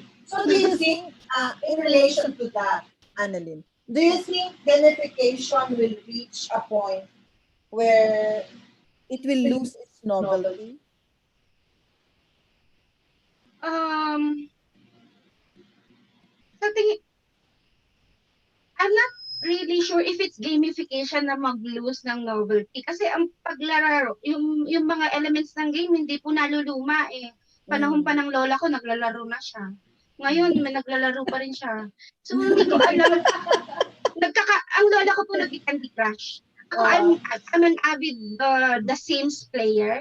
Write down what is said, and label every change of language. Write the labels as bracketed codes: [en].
[en] So do you think, in relation to that, Annalyn, do you think gamification will reach a point where it will lose its novelty? [tl] Sa tingin, [en] I'm not really sure if it's gamification [tl] na mag-lose [en] ng novelty. [tl] Kasi ang paglalaro, yung mga elements ng game, hindi po naluluma eh. Panahon pa ng lola ko, naglalaro na siya. Ngayon, may naglalaro pa rin siya. So, hindi ko alam. Ang lola ko po nag-Candy Crush. [en] Ako, I'm an avid The Sims player.